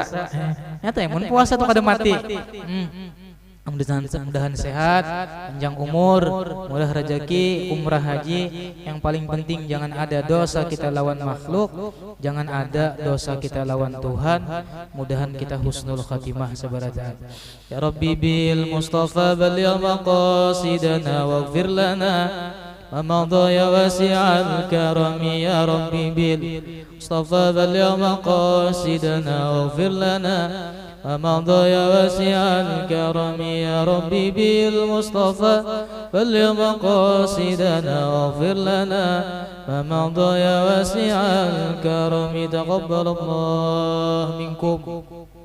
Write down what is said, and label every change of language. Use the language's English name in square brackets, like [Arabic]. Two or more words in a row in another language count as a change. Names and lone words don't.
[Banjar] Nyata ya, mun puasa tuh kada mati. Mudah-mudahan sehat, panjang umur, murah rezeki, umrah haji. [Indonesian] Yang paling penting jangan ada dosa kita lawan makhluk, jangan ada dosa kita lawan Tuhan. [Banjar] Mudahan kita [Arabic] حسن الخاتمة [Banjar] sebarata. [Arabic] يا ربي بالمصطفى بلغ مقاصدنا واغفر لنا ما مضى يا واسع الكرم. يا ربي بالمصطفى بلغ مقاصدنا واغفر لنا ومضى يا واسع الكرم. يا ربي بالمصطفى بلغ مقاصدنا واغفر لنا ومضى يا واسع الكرم. تقبل الله منكم.